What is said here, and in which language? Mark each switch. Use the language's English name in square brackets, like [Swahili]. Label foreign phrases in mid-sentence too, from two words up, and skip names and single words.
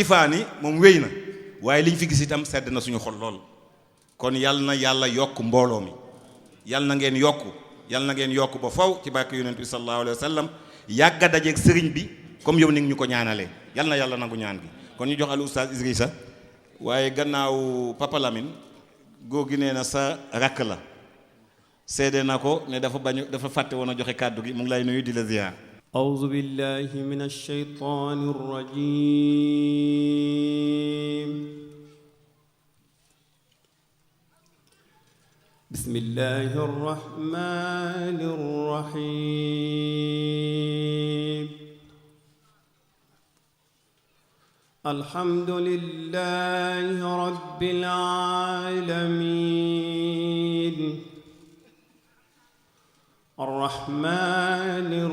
[Wolof] jifaani moom wéy na waaye liñ fi gis itam sedd na suñu xol lool kon yal na yàlla yokk mbooloo mi yal na ngeen yokk ba faw ci barke yonent bi [Arabic] صلى الله عليه وسلم [Wolof] yàgg a dajeeg sëriñ bi comme yow ni ñu ko ñaanalee yal na yàlla nangu ñaan gi kon ñu jox al oustaz Idrissa waaye gannaaw Papa Lamine góor gi nee na sa rakk la seede na ko ne dafa fàtte woon a joxe kàddu gi mu ngi lay nuyu di la ziar. [Arabic] أعوذ بالله من الشيطان الرجيم بسم الله الرحمن الرحيم الحمد لله رب العالمين الرحمن